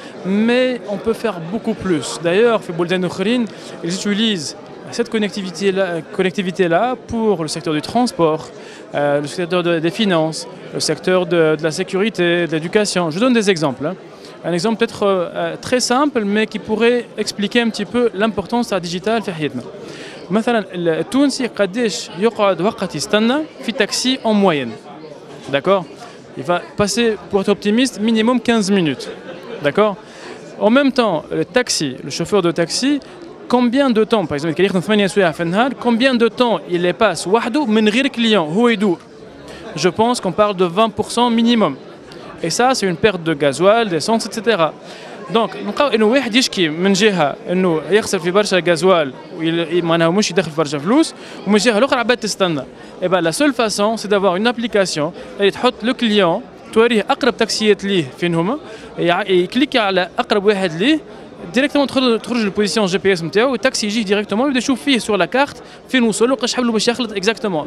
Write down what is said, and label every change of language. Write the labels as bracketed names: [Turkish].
[French] Mais on peut faire beaucoup plus. D'ailleurs, ils utilisent cette connectivité-là pour le secteur du transport, le secteur des finances, le secteur de la sécurité, de l'éducation. Je donne des exemples. Un exemple peut-être très simple, mais qui pourrait expliquer un petit peu l'importance de la digital [Arabic] في حياتنا. مثلا التونسي قداش يقعد وقت يستنى في taxi en moyenne. [French] D'accord? Il va passer, pour être optimiste, minimum 15 minutes. D'accord? En même temps, le chauffeur de taxi, combien de temps, par exemple, combien de temps il les passe [Arabic] وحده من غير [French] client, [Arabic] هو يدور? [French] Je pense qu'on parle de 20% minimum. Et ça, c'est une perte de gasoil, d'essence, etc. [Arabic] Donc, نلقاو انه واحد يشكي من جهه انه يخسر في برشا غازوال معناها مش يدخل في برشا فلوس ومن الجهه الاخرى عباد تستنى. [French] Et ben la seule façon c'est d'avoir une application [Arabic] اللي تحط le client توريه اقرب تاكسيات ليه فين هما يكليكي على اقرب واحد ليه ديريكتومون تخرج البوزيسيون جي بي اس نتاعو والتاكسي يجي ديريكتومون يبدا يشوف فيه سور لا كارت فين وصل وقاش حبلو باش يخلط اكزاكتومون.